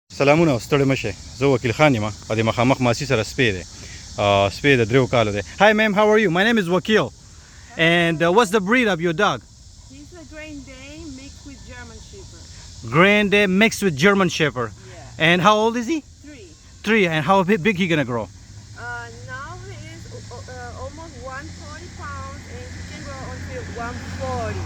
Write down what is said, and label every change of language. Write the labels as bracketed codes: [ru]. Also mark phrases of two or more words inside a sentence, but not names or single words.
[ps] سلامونه ستړي مشه زه وکیل خان یم او د مخامخ ماسي سره سپی دی سپی د دریو کالو دی [en] Hi ma'am, how are you? My name is Wakil. And what's the breed of your dog? He's a Gran Dane mixed with German Shepperd. Gran Dane mixed with German Shepperd. Yeah. And how old is he? 3. 3. And how big he gonna grow? Now he is almost 140 pounds and he can grow until 140.